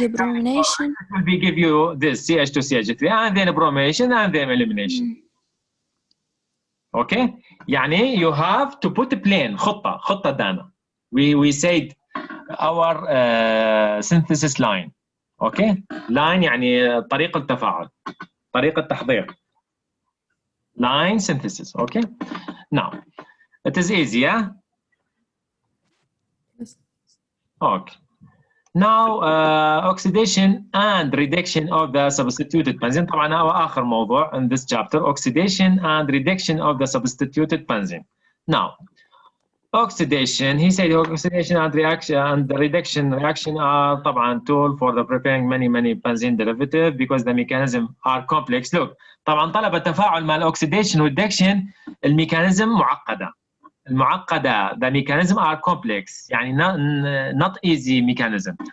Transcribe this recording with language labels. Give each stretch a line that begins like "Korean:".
English: bromation. it will be give you this CH2 CH3 and then bromation and then elimination. Okay,
Arabic: يعني
English: you have to put a plan,
Arabic: خطة دانا.
English: We said our synthesis line. Okay, line
Arabic: يعني طريقة التفاعل، طريقة التحضير.
English: Line synthesis. Okay, now it is easy, yeah? Okay. Now oxidation and reduction of the substituted benzene.
Arabic: طبعا هو آخر موضوع
English: in this chapter, oxidation and reduction of the substituted benzene. Now oxidation, he said oxidation and reaction and the reduction reaction are
Arabic: طبعا
English: tool for the preparing many benzene derivative because the mechanism are complex. Look,
Arabic: طبعا طلب التفاعل مع الاكسيديشن والريدكشن الميكانيزم معقدة.
English: the mechanism are complex
Arabic: يعني
English: not easy mechanism.